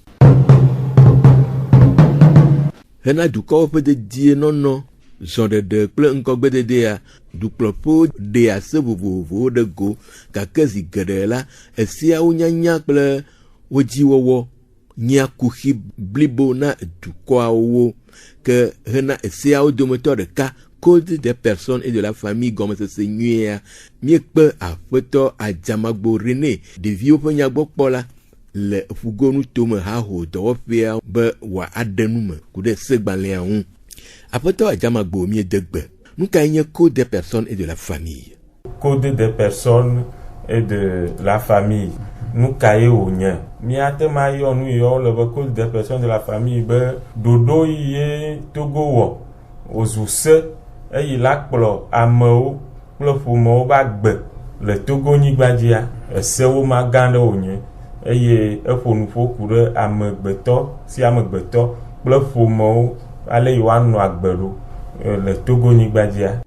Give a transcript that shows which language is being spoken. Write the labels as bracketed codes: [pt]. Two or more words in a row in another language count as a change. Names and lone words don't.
[ee] Hena dukɔwo ƒe dedie nɔnɔ zɔɖeɖe kple ŋkɔgbededea dukplɔƒewo ɖe ase vovovowo ɖe go gake zi geɖe la esiawo nyanya kple wo dziwɔwɔ nya kuxi blibo na dukɔawo ke hena esiawo dometɔ ɖeka Code des personnes et de la famille gɔmesese nyuia miekpe aƒetɔ Adzamagbo René ɖeviwo ƒe nyagbɔkpɔ la le ƒugonu tome haho dɔwɔƒea be wòaɖe nu me ku ɖe segbalẽa ŋu. Aƒetɔ Adzamagbo miede gbe nu kae nye Code des personnes et de la famille? Code des personnes et de la famille nu kae wònye míate ma yɔ nu yiwo le be Code des personnes de la famille be ɖoɖo ye Togo wɔ wòzu se eye la kplɔ amewo kple ƒomewo ba gbe le Togonyigba dzia esewo ma gã ɖe wònye eye eƒo nu ƒo ku ɖe amegbetɔ si amegbetɔ kple ƒomewo ale yi woanɔ agbe ɖo le Togonyigba dzia.